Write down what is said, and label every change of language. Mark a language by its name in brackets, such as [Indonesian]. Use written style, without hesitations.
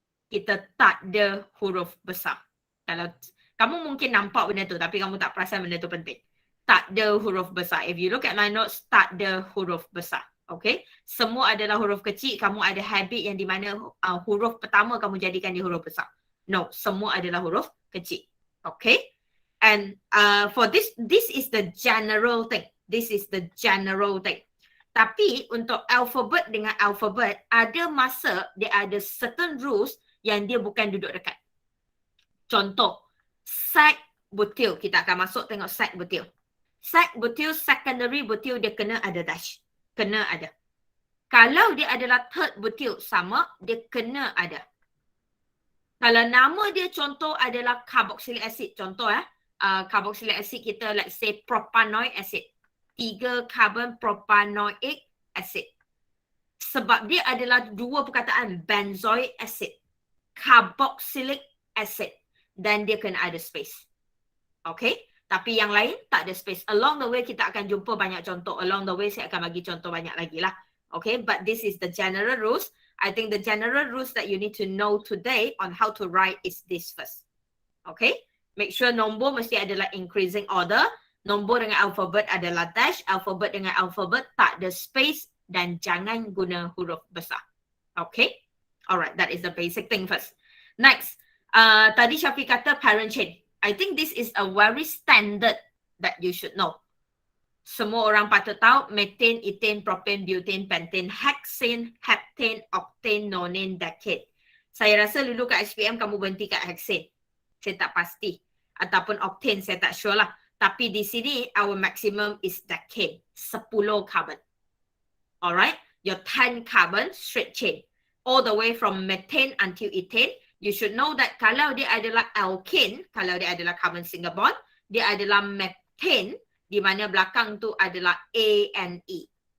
[Malay] Kita tak ada huruf besar. Kalau kamu mungkin nampak benda tu, tapi kamu tak perasan benda tu penting. Tak ada huruf besar. [English] If you look at my notes, [Malay] tak ada huruf besar. Okay, semua adalah huruf kecil, kamu ada habit yang di mana huruf pertama kamu jadikan dia huruf besar. No, semua adalah huruf kecil. [English] Okay, and for this is the general thing. This is the general thing. [Malay] Tapi untuk alphabet dengan alphabet, ada masa dia ada certain rules yang dia bukan duduk dekat. Contoh, sek butil. Kita akan masuk tengok sek butil. Sek butil, secondary butil, dia kena ada dash. Kena ada. Kalau dia adalah third butil sama, dia kena ada. Kalau nama dia contoh adalah carboxylic acid. Contoh carboxylic acid kita, [English] let's say [Malay] propanoic acid. 3 carbon propanoic acid. Sebab dia adalah dua perkataan, benzoic acid, carboxylic acid. Dan dia kena ada space. Okay? Tapi yang lain tak ada space. [English] Along the way [Malay] kita akan jumpa banyak contoh. Along the way saya akan bagi contoh banyak lagi lah. [English] Okay, but this is the general rules. I think the general rules that you need to know today on how to write is this first. Okay, make sure [Malay] nombor mesti adalah [English] increasing order. [Malay] Nombor dengan alphabet adalah dash. Alphabet dengan alphabet tak ada space dan jangan guna huruf besar. [English] Okay, alright, that is the basic thing first. Next, [Malay] tadi Syafiq kata [English] parent chain. I think this is a very standard that you should know. [Malay] Semua orang patut tahu methane, ethane, propane, butane, pentane, hexane, heptane, octane, nonane, decane. Saya rasa dulu kat SPM kamu berhenti kat hexane. Saya tak pasti. Ataupun octane, saya tak sure lah. Tapi di sini [English] our maximum is decane. [Malay] 10 carbon. Alright? [English] Your 10 carbon straight chain. All the way from methane until ethane. You should know that [Malay] kalau dia adalah alkane, kalau dia adalah carbon single bond, dia adalah methane, di mana belakang tu adalah A and E.